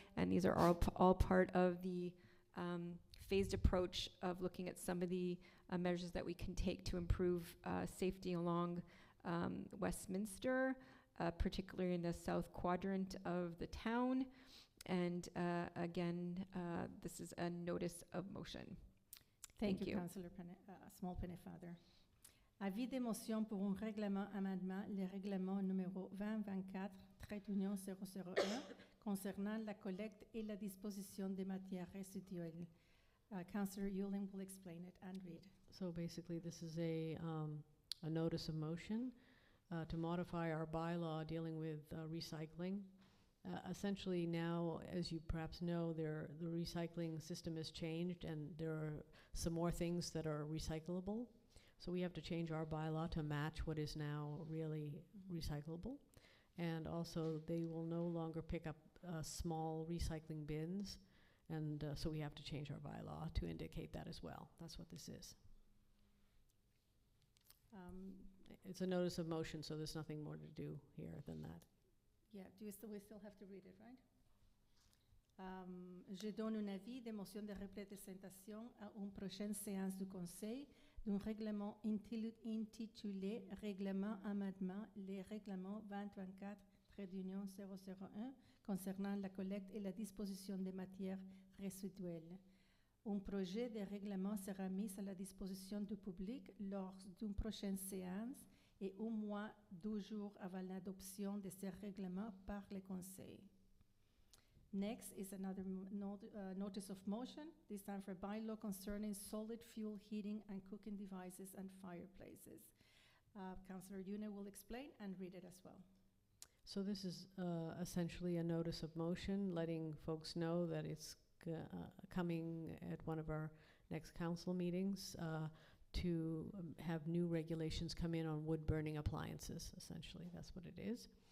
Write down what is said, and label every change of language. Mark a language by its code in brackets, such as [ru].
[en] And these are all part of the phased approach of looking at some of the measures that we can take to improve safety along Westminster, particularly in the south quadrant of the town. And again, this is a notice of motion. Thank Thank you, you. Councillor Small-Pennefather. [fr] Avis d'émotion pour un règlement amendement, le règlement numéro 2024-001 concernant la collecte et la disposition des matières résiduelles. [en] Councillor Yulin will explain it and read. So basically, this is a notice of motion to modify our bylaw dealing with recycling. Essentially now, as you perhaps know, the recycling system has changed and there are some more things that are recyclable. So we have to change our bylaw to match what is now really recyclable. And also they will no longer pick up small recycling bins. And so we have to change our bylaw to indicate that as well. That's what this is. It's a notice of motion, so there's nothing more to do here than that. Yeah, we still have to read it, right? [fr] Je donne un avis de motion de représentation à une prochaine séance du conseil d'un règlement intitulé Règlement amendement les règlements 2024-001 concernant la collecte et la disposition des matières résiduelles. Un projet de règlement sera mis à la disposition du public lors d'une prochaine séance et au moins 12 jours avant l'adoption de ce règlement par le Conseil. [en] Next is another notice of motion, this time for bylaw concerning solid fuel heating and cooking devices and fireplaces. Councillor Yuna will explain and read it as well. So this is essentially a notice of motion, letting folks know that it's coming at one of our next council meetings to have new regulations come in on wood burning appliances, essentially. That's what it is.